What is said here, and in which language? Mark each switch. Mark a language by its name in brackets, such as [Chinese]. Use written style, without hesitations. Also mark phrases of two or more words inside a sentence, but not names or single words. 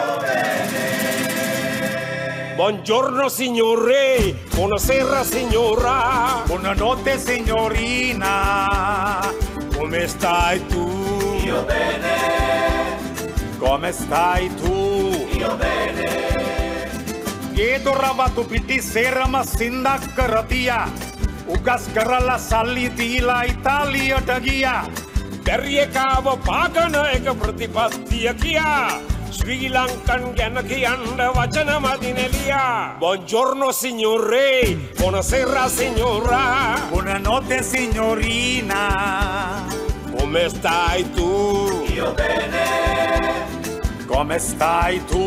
[Italian] Buongiorno signore, buonasera signora, Buonanotte signorina. come stai tu? Io bene, Come stai tu? io bene, [Sinhala] ගෙදරවතු පිටි සේරම සින්දක් කරතියා උගස් කරලා සල්ලි දීලා ඉතාලියට ගියා බැරියකාව පාගන එක ප්‍රතිපත්තිය කියා Sri Lankan ගැන කියන්න වචන මදිනෙලියා [Italian] Buongiorno signore, buonasera signora, Buonanotte signorina. come stai tu? io bene, Come stai tu?